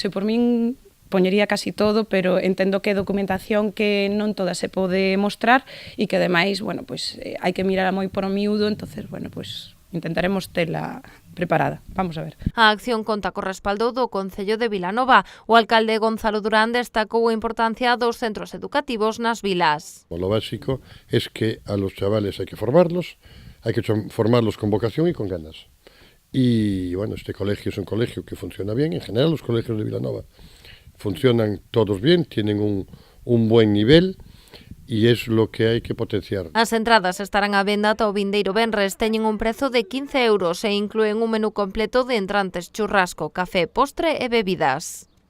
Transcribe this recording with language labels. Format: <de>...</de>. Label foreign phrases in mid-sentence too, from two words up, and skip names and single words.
<gl>E por min poñería casi todo, pero entendo que é documentación que non toda se pode mostrar e que ademais, bueno, pois hai que mirar moi por o miúdo, entonces, bueno, pois intentaremos tela preparada.</gl> <es>Vamos a ver.</es> <gl>A acción conta co respaldo do Concello de Vilanova. O alcalde Gonzalo Durán destacou a importancia dos centros educativos nas vilas.</gl> <es>Lo básico es que a los chavales hay que formarlos con vocación y con ganas. Y bueno, este colegio es un colegio que funciona bien. En general los colegios de Vilanova funcionan todos bien, tienen un buen nivel.</es> <gl>E é lo que hai que potenciar. As entradas estarán á venda ata o vindeiro venres, teñen un prezo de 15 € e inclúen un menú completo de entrantes, churrasco, café, postre e bebidas.</gl>